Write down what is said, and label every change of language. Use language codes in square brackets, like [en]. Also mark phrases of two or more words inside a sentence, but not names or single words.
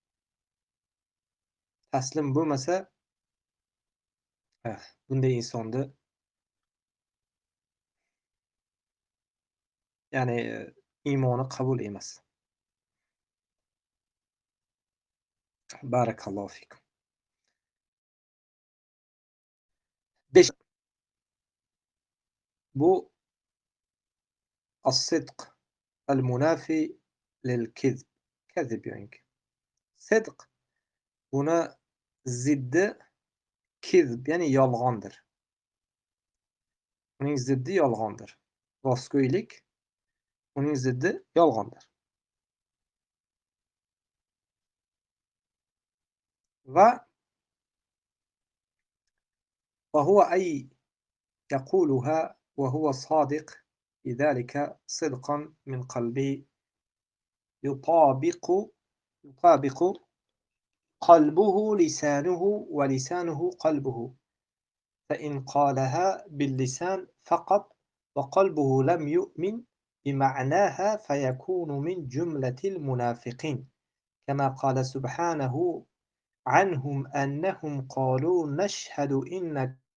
[uz] Taslim bo'lmasa, bunday insonni ya'ni iymoni qabul emas. [ar] بارك الله فيكم. 5. Bu الصدق المنافي للكذب. [uz] Kazib yani. Sidq buni ziddi kizb, ya'ni yolg'ondir. Uning ziddi yolg'ondir. Rostgo'ylik uning ziddi yolg'ondir. [ar] وهو أي يقولها وهو صادق لذلك صدقا من قلبه يطابق قلبه لسانه ولسانه قلبه، فإن قالها باللسان فقط وقلبه لم يؤمن بمعناها فيكون من جملة المنافقين، كما قال سبحانه عنهم أنهم قالوا نشهد إنك